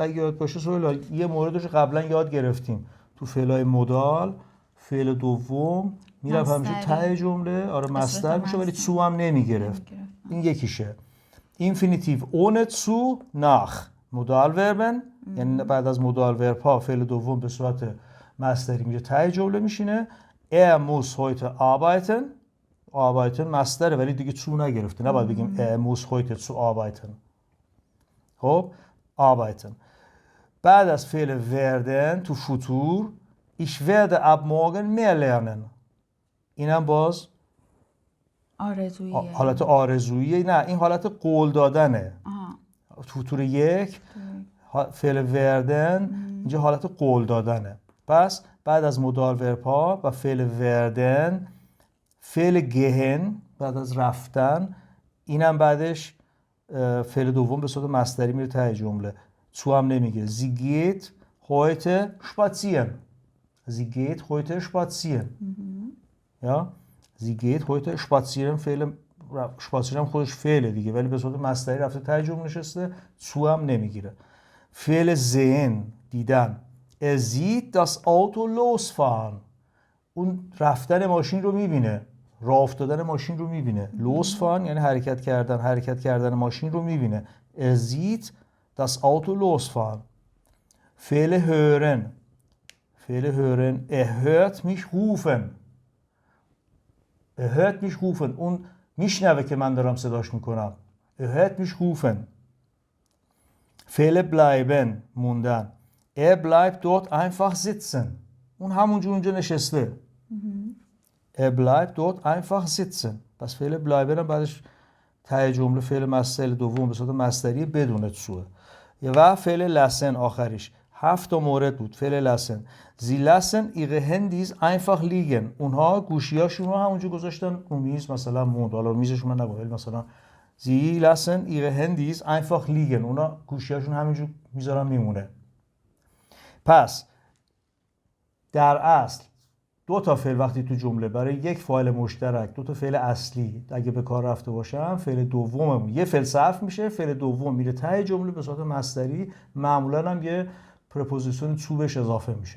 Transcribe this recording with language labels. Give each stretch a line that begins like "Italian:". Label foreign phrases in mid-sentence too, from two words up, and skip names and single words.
Persian: اگه یاد باشه سوال یه موردش قبلا یاد گرفتیم تو فعلای مودال، فعل دوم میره همیشه ته جمله، آره مصدر میشه ولی سو هم نمیگرفت. این یکیشه.
German: Infinitiv ohne zu nach Modalverben
Persian: یعنی بعد از مودال ورب ها فعل دوم به صورت مصدری میشه ته جمله میشینه.
German: Er muss heute arbeiten. arbeiten
Persian: مصدره ولی دیگه
German: zu
Persian: نگرفته، نباید بگیم
German: er muss heute zu arbeiten.
Persian: خب arbeiten. بعد از فعل werden تو فوتور
German: ich werde ab morgen mehr lernen.
Persian: اینم باز آرزوییه. حالت آرزوییه، نه این حالت قول دادنه. فوتور یک فعل werden اینجا حالت قول دادنه. پس بعد از مودال ورب ها و فعل werden فعل gehen بعد از رفتن، اینم بعدش فعل دوم به صورت مصدری میره ته جمله، zu هم نمیگیره.
German: sie geht heute spazieren. sie geht heute spazieren.
Persian: یا
German: sie geht heute spazieren
Persian: فعل spazieren هم خودش فعله دیگه ولی به صورت مصدری رفته ته جمله نشسته، zu هم نمیگیره.
German: فعل sehen دیدن Er sieht das Auto losfahren.
Persian: اون رفتن ماشین رو میبینه، راه افتادن ماشین رو میبینه. losfahren یعنی حرکت کردن ماشین رو میبینه.
German: Er sieht das Auto losfahren. فعل hören Er hört mich rufen. Er hört mich rufen
Persian: اون میشنوه که من دارم صداش میکنم.
German: Er hört mich rufen. فعل bleiben موندن Er bleibt dort einfach sitzen.
Persian: اون همونجا اونجا نشسته.
German: Er bleibt dort einfach sitzen.
Persian: پس فعل bleiben هم بعدش ته جمله فعل مصدر دوم به صورت مصدری بدون سوه. و فعل lassen آخریش. 7 مورد بود فعل lassen.
German: Sie lassen ihre Handys einfach liegen.
Persian: اونها گوشیاشون رو همونجا گذاشتن رو میز، مثلا موند. حالا میزشون من نگم مثلا
German: Sie lassen ihre Handys einfach liegen.
Persian: اونها گوشیاشون همونجا میذارن میمونه. پس در اصل دو تا فعل وقتی تو جمله برای یک فاعل مشترک دو تا فعل اصلی اگه به کار رفته باشم، فعل دوممون یه فعل صرف میشه، فعل دوم میره ته جمله به صورت مصدری، معمولا هم یه پرپوزیشن تو بهش اضافه میشه.